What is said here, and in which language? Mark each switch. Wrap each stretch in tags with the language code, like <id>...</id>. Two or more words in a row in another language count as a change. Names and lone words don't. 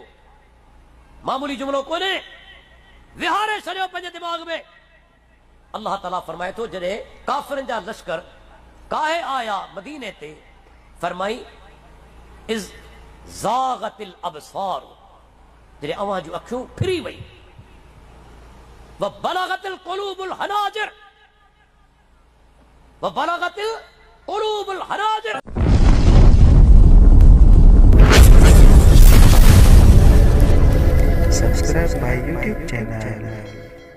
<sd>मामूली जुमिलो कोन्हे, विहारे छॾियो पंहिंजे दिमाग़ में।</sd> <ar>الله تعالى</ar> <sd>फरमाए थो जॾहिं काफ़िरनि जा लश्कर काहे आया मदीने ते, फरमाई</sd> <ar>إذ زاغت الأبصار,</ar> <sd>जॾहिं अवां जूं अखियूं फिरी वई।</sd> <ar>وبلغت القلوب الحناجر، وبلغت القلوب الحناجر.</ar> <en>Subscribe my YouTube channel.</en>